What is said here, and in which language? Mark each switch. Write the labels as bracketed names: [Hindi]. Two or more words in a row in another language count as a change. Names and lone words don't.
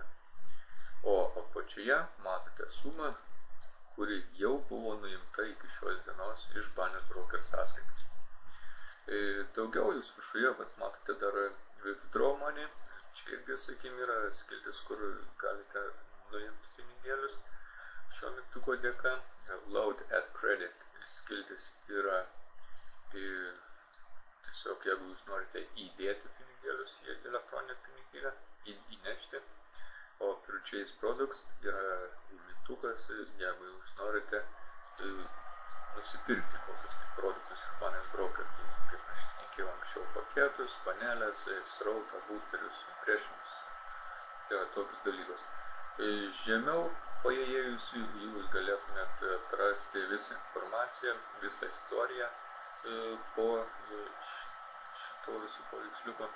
[Lithuanian] O apačioje matote sumą, kuri jau buvo nuimta iki šios dienos iš Binance Broker sąskaitos. Daugiau jūs viršuje matote dar [English] withdraw money. [Lithuanian] Čia irgi, sakykime, yra skiltis, kur galite nuimti pinigėlius šio mygtuko dėka. [English] Load at credit [Lithuanian] skiltis yra tiesiog, jeigu jūs norite įdėti pinigėlius į elektroninę piniginę, įnešti. O [English] purchase products [Lithuanian] yra mygtukas, jeigu jūs norite nusipirkti kokius produktus iš Binance Broker, kaip aš tikėjau anksčiau, paketus, panelės, srautą, boosterius, impressionus, tai yra tokius dalykus. Žemiau paėjėjus jūs galėtumėt atrasti visą informaciją, visą istoriją po šito visų paveiksliuko.